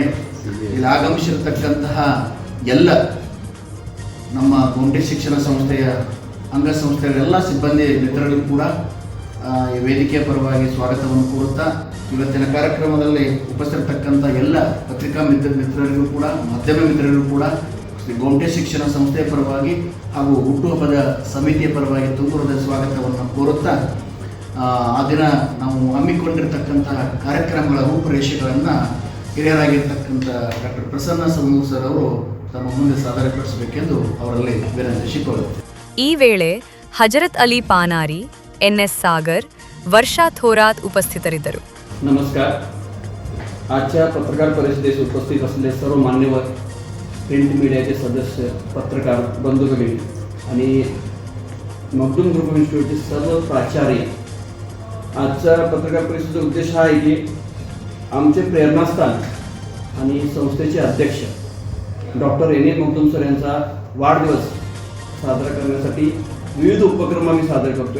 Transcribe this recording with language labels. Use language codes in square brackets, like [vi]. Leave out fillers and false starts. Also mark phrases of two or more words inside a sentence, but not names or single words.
[kn] ಇಲ್ಲಿ ಆಗಮಿಸಿರತಕ್ಕಂತಹ ಎಲ್ಲ ನಮ್ಮ ಗೋಮಟೇಶ್ ಶಿಕ್ಷಣ ಸಂಸ್ಥೆಯ ಅಂಗಸಂಸ್ಥೆಗಳ ಎಲ್ಲ ಸಿಬ್ಬಂದಿ ಮಿತ್ರರಿಗೂ ಕೂಡ ಈ ವೇದಿಕೆಯ ಪರವಾಗಿ ಸ್ವಾಗತವನ್ನು ಕೋರುತ್ತಾ, ಇವತ್ತಿನ ಕಾರ್ಯಕ್ರಮದಲ್ಲಿ ಉಪಸ್ಥಿತರ್ತಕ್ಕಂಥ ಎಲ್ಲ ಪತ್ರಿಕಾ ಮಿತ್ರರಿಗೂ ಕೂಡ ಮಾಧ್ಯಮ ಮಿತ್ರರಿಗೂ ಕೂಡ ಶ್ರೀ ಗೋಮಟೇಶ್ ಶಿಕ್ಷಣ ಸಂಸ್ಥೆಯ ಪರವಾಗಿ ಹಾಗೂ ಹುಟ್ಟುಹಬ್ಬದ ಸಮಿತಿಯ ಪರವಾಗಿ ತುಂಬ ಹೃದಯದ ಸ್ವಾಗತವನ್ನು ಕೋರುತ್ತಾ, ಆ ದಿನ ನಾವು ಹಮ್ಮಿಕೊಂಡಿರ್ತಕ್ಕಂತಹ ಕಾರ್ಯಕ್ರಮಗಳ ರೂಪುರೇಷೆಗಳನ್ನು ಹಿರಿಯರಾಗಿರ್ತಕ್ಕಂಥ ಡಾಕ್ಟರ್ ಪ್ರಸನ್ನ ಸೌನೂರ್ ಸರ್ ಅವರು ತಮ್ಮ ಮುಂದೆ ಸಾದರಪಡಿಸಬೇಕೆಂದು ಅವರಲ್ಲಿ ವಿನಂತಿಸಿಕೊಳ್ಳುತ್ತೇವೆ. ಈ ವೇಳೆ ಹಜರತ್ ಅಲಿ ಪಾನಾರಿ, NS सागर, वर्षा थोरात उपस्थितरिद्ದರು. [mr] नमस्कार. आजच्या पत्रकार परिषदेस उपस्थित असलेले सर्व मान्यवर, प्रिंट मीडियाचे सदस्य, पत्रकार बंधू भगिनी आणि मगदूम ग्रुप ऑफ इन्स्टिट्यूटचे सर्व प्राचार्य, आजच्या पत्रकार परिषदेचा उद्देश हा आहे की आमचे प्रेरणास्थान आणि संस्थेचे अध्यक्ष डॉक्टर एन ए मगदूम सर यांचा वाढदिवस साजरा करण्यासाठी विविध उपक्रम आम्ही साजरे करतोय.